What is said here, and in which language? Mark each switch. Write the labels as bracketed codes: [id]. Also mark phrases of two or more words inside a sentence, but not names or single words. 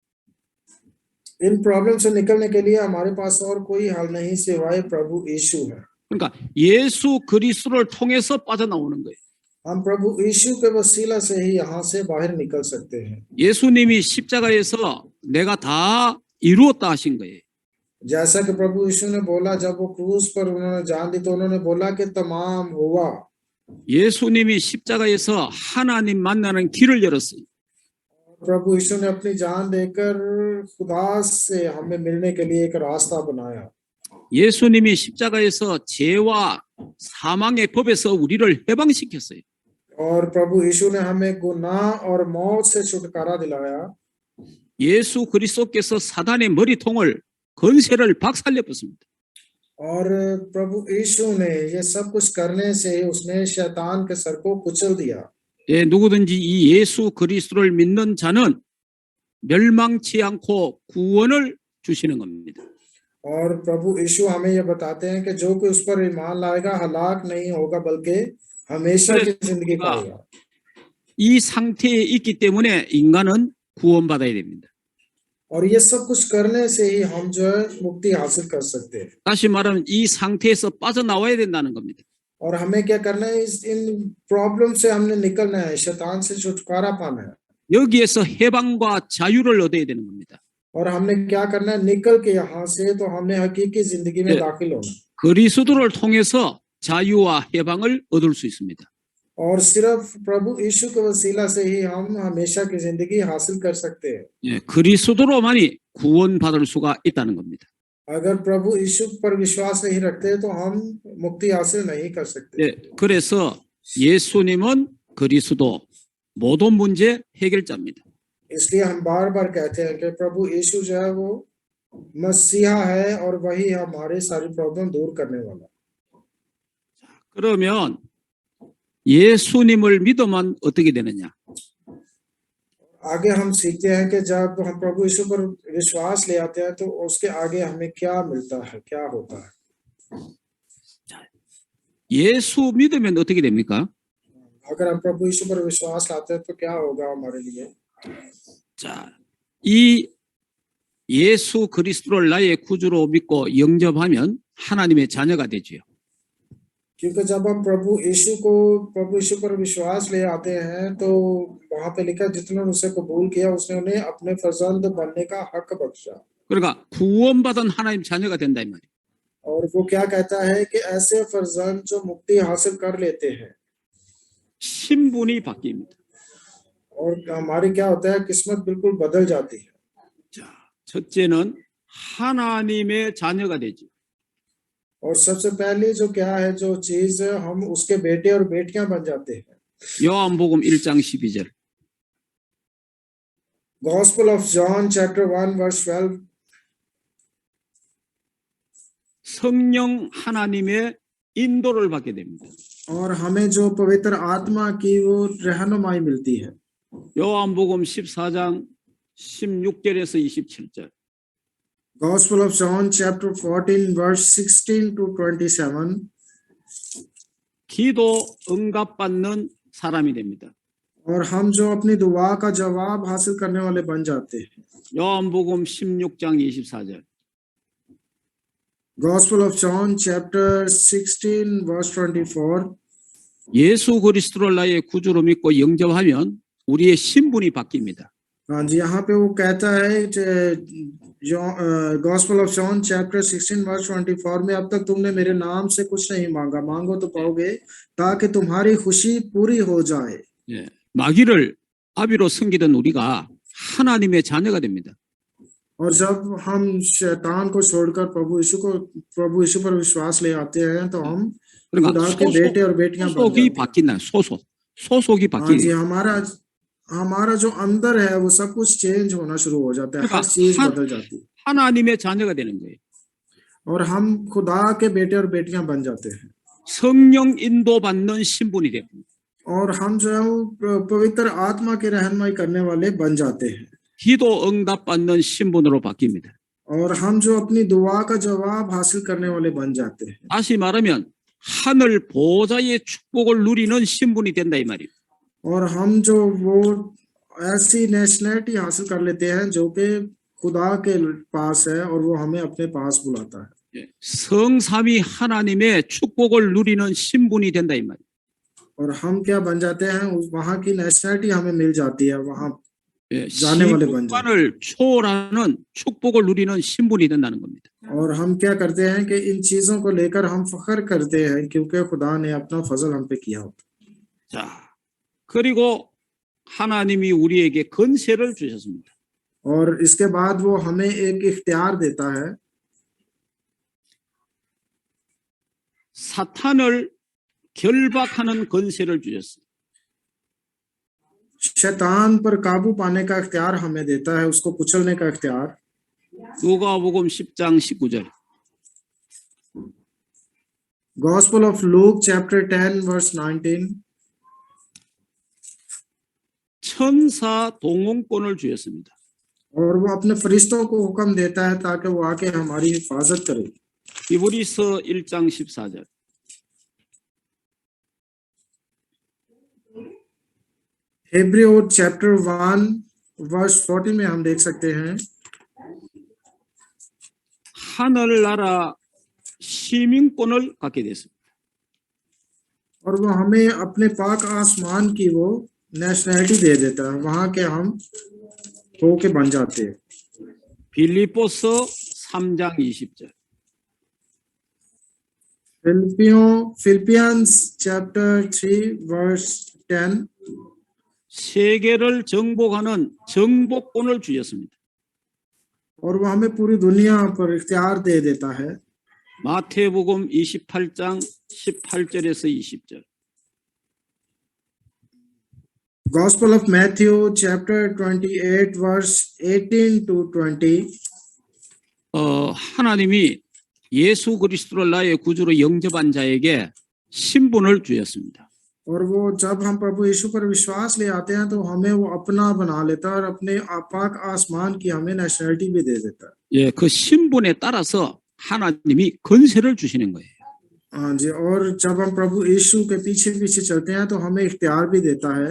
[hi] इन प्रॉब्लम से निकलने के लिए हमारे पास और कोई हल नहीं सिवाय प्रभु यीशु है। [ko] 그러니까 예수 그리스도를 통해서 빠져나오는 거예요. [hi] हम प्रभु यीशु के वसीला से ही यहाँ से बाहर निकल सकते हैं। [ko] 예수님이 십자가에서 내가 다 이루었다 하신 거예요. [hi] जैसा कि प्रभु यीशु ने बोला जब वो क्रूस पर उन्होंने जान दी तो उन्होंने बोला कि तमाम हुआ। [ko] 예수님이 십자가에서 하나님 만나는 길을 열었어요. [hi] प्रभु यीशु ने अपनी जान देकर खुदा से हमें मिलने के लिए एक रास्ता बनाया। [ko] 예수님이 십자가에서 죄와 사망의 법에서 우리를 해방시켰어요. [hi] और प्रभु यीशु ने हमें गुनाह और मौत से छुटकारा दिलाया। [ko] 예수 그리스도께서 사단의 머리통을 건세를 박살내 버렸습니다. [hi] और प्रभु यीशु ने ये सब कुछ करने से उसने शैतान के सर को कुचल दिया। [ko] 예, 누구든지 이 예수 그리스도를 믿는 자는 멸망치 않고 구원을 주시는 겁니다. [hi] और प्रभु यीशु हमें ये बताते हैं कि जो कोई उस पर ईमान लाएगा हलाक नहीं होगा बल्कि हमेशा की जिंदगी पाएगा। [ko] 이 상태에 있기 때문에 인간은 구원받아야 됩니다. [hi] और ये सब कुछ करने से ही हम जो है मुक्ति हासिल कर सकते हैं। [ko] 다시 말하면 이 상태에서 빠져나와야 된다는 겁니다. [hi] और हमें क्या करना है, इन प्रॉब्लम से हमने निकलना है, शैतान से छुटकारा पाना है। [ko] 여기에서 해방과 자유를 얻어야 되는 겁니다. [hi] और हमने क्या करना है, निकल के यहाँ से तो हमने हकीकी जिंदगी में दाखिल होना। [ko] 그리스도를 통해서 자유와 해방을 얻을 수 있습니다. [hi] और सिर्फ प्रभु यीशु के वसीला से ही हम हमेशा की जिंदगी हासिल कर सकते हैं। [ko] 예, 그리스도로만이 구원받을 수가 있다는 겁니다. [hi] अगर प्रभु यीशु पर विश्वास नहीं रखते तो हम मुक्ति हासिल नहीं कर सकते। [ko] 예, 그래서 예수님은 그리스도 모든 문제 해결자입니다. [hi] इसलिए हम बार बार कहते हैं कि प्रभु यीशु जो है वो मसीहा है और वही हमारे सारी प्रॉब्लम दूर करने वाला है। [ko] 그러면 예수님을 믿으면 어떻게 되느냐? [hi] आगे हम सीखते हैं कि जब हम प्रभु यीशु पर विश्वास ले आते हैं तो उसके आगे हमें क्या मिलता है, क्या होता है। [ko] 예수 믿으면 어떻게 됩니까? [hi] अगर हम प्रभु यीशु पर विश्वास लाते हैं तो क्या होगा हमारे लिए। [ko] 자, 이 예수 그리스도를 나의 구주로 믿고 영접하면 하나님의 자녀가 되지요. [hi] क्योंकि जब हम प्रभु यीशु पर विश्वास ले आते हैं तो वहां पे लिखा जितने उसे कबूल किया उसने उन्हें अपने फर्जंद बनने का हक बख्शा। [ko] 그러니까 구원받은 하나님 자녀가 된다 이 말이에요. [hi] और वो क्या कहता है कि ऐसे फर्जंद जो मुक्ति हासिल कर लेते हैं [ko] 신분이 바뀝니다. [hi] और हमारी क्या होता है, किस्मत बिल्कुल बदल जाती है। [ko] 자, 첫째는 하나님의 자녀가 되지. [hi] और सबसे पहले जो क्या है, जो चीज हम उसके बेटे और बेटियां बन जाते हैं। [ko] 요한복음 1장 12절. [en] Gospel of John chapter 1 verse 12 [ko] 성령 하나님의 인도를 받게 됩니다. [hi] और हमें जो पवित्र आत्मा की वो रहनुमाई मिलती है। [ko] 요한복음 14장 16절에서 27절. [en] Gospel of John chapter 14 verse 16 to 27 [ko] 기도 응답받는 사람이 됩니다. [hi] और हम जो अपनी दुआ का जवाब हासिल करने वाले बन जाते हैं। [ko] 요한복음 16장 24절. [en] Gospel of John chapter 16 verse 24 [ko] 예수 그리스도를 나의 구주로 믿고 영접하면 우리의 신분이 바뀝니다. [hi] हाँ जी, यहाँ पे वो कहता है [en] Gospel of John chapter 16 verse 24 [hi] में अब तक तुमने मेरे नाम से कुछ नहीं मांगा, मांगो तो पाओगे ताकि तुम्हारी खुशी पूरी हो जाए। [ko] 예, 마귀를 아비로 섬기던 우리가 하나님의 자녀가 됩니다. [hi] और जब हम शैतान को छोड़कर प्रभु यीशु पर विश्वास ले आते हैं तो हम खुदा के बेटे और बेटियां बन जाते [ko] 소속이 [hi] हैं। [ko] 바뀐다. 소속이 [hi] हाँ जी, [ko] 바뀌는. [hi] हमारा जो अंदर है वो सब कुछ चेंज होना शुरू हो जाता है, हर चीज बदल जाती है [ko] 하나님의 자녀가 되는 거예요. [hi] और हम खुदा के बेटे और बेटियां बन जाते हैं। [ko] 성령 인도받는 신분이 됩니다. [hi] और हम जो है वो पवित्र आत्मा की रहनुमाई करने वाले बन जाते हैं [ko] 기도 응답받는 신분으로 바뀝니다. [hi] और हम जो अपनी दुआ का जवाब हासिल करने वाले बन जाते हैं। [ko] 다시 말하면 하늘 보좌의 축복을 누리는 신분이 된다 이 말이에요. [hi] और हम जो वो ऐसी नेशनलिटी हासिल कर लेते हैं जो कि खुदा के पास है और वो हमें अपने पास बुलाता है। [ko] 예, 성삼위 하나님의 축복을 누리는 신분이 된다 이 말이에요. [hi] और हम क्या बन जाते हैं, वहां की नेशनलिटी हमें मिल जाती है, वहां [ko] 예, [hi] जाने वाले बन जाते हैं। [ko] 시간을 초월하는 축복을 누리는 신분이 된다는 겁니다. [hi] और हम क्या करते हैं कि इन चीजों को लेकर हम फख्र करते हैं क्योंकि खुदा ने अपना फजल हम पे किया होता। [ko] 자, 그리고 하나님이 우리에게 권세를 주셨습니다. [hi] और इसके बाद वो हमें एक इख्तियार देता है। [ko] 사탄을 결박하는 권세를 주셨습니다. [hi] शैतान पर काबू पाने का इख्तियार हमें देता है, उसको कुचलने का इख्तियार। [ko] 누가복음 10장 19절. [en] Gospel of Luke chapter 10 verse 19 [ko] 천사 동원권을 주셨습니다. [hi] और वो अपने फरिश्तों को हुक्म देता है ताकि वो आके हमारी हिफाजत करे। [ko] 히브리서 1장 14절. [en] Hebrew chapter 1 verse 14 [hi] में हम देख सकते हैं [ko] 하늘나라 시민권을 갖게 됐습니다. [hi] और वो हमें अपने पाक आसमान की वो नेशनलिटी दे देता है, वहां के हम होके बन जाते हैं। [ko] 빌립보서 3장 20절. [en] फिलिपियंस chapter 3 verse 10 [ko] 세계를 정복하는 정복권을 주셨습니다. [hi] और वो हमें पूरी दुनिया पर इख्तियार दे देता है। [ko] 마태복음 28장 18절에서 20절. [en] Gospel of Matthew chapter 28 verse 18 to 20. [ko] 하나님이 예수 그리스도를 나의 구주로 영접한 자에게 신분을 주었습니다. [hi] और वो जब हम प्रभु यीशु पर विश्वास ले आते हैं तो हमें वो अपना बना लेता है और अपने आपाक आसमान की हमें नेशनलिटी भी दे देता है। [ko] 예, 그 신분에 따라서 하나님이 권세를 주시는 거예요. [hi] हाँ जी, और जब हम प्रभु यीशु के पीछे पीछे चलते हैं तो हमें इख्तियार भी देता है।